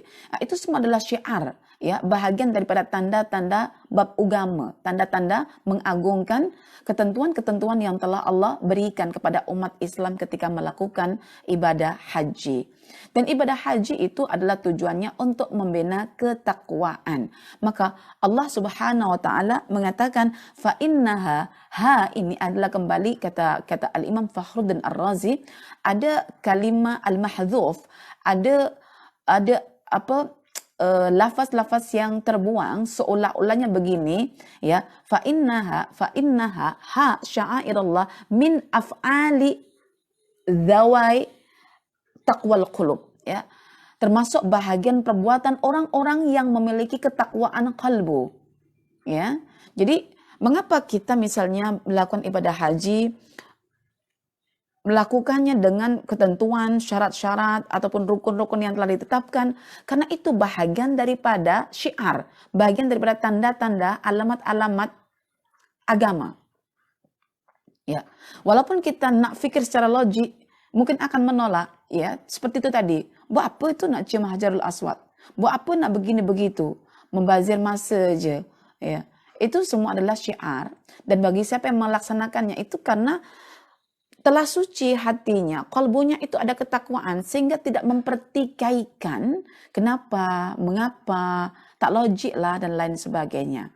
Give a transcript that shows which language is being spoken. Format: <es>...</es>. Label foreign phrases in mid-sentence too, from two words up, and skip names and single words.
<ms>Itu semua adalah syiar, ya, bahagian daripada tanda-tanda bab agama, tanda-tanda mengagungkan ketentuan-ketentuan yang telah Allah berikan kepada umat Islam ketika melakukan ibadah haji. Dan ibadah haji itu adalah tujuannya untuk membina ketakwaan. Maka Allah</ms> <ar>سبحانه وتعالى</ar> <ms>mengatakan</ms> <ar>فإنها,</ar> <ms>ha ini adalah kembali kata Al-Imam Fakhruddin Ar-Razi, ada kalimah al-mahdhuf, ada lafaz-lafaz yang terbuang seolah-olahnya begini,</ms> <ar>ya, فإنها ها شعائر الله من أفعال ذوي تقوى القلوب, ya,</ar> <ms>termasuk bahagian perbuatan orang-orang yang memiliki ketakwaan kalbu, ya. Jadi mengapa kita misalnya melakukan ibadah haji, melakukannya dengan ketentuan, syarat-syarat, ataupun rukun-rukun yang telah ditetapkan? Karena itu bahagian daripada syiar, bahagian daripada tanda-tanda, alamat-alamat agama. Ya, walaupun kita nak fikir secara logik, mungkin akan menolak, ya, seperti itu tadi. Buat apa itu nak cium Hajarul Aswad? Buat apa nak begini begitu? Membazir masa je, ya. Itu semua adalah syiar, dan bagi siapa yang melaksanakannya itu karena telah suci hatinya, kalbunya itu ada ketakwaan, sehingga tidak mempertikaikan kenapa, mengapa, tak logik lah dan lain sebagainya.</ms>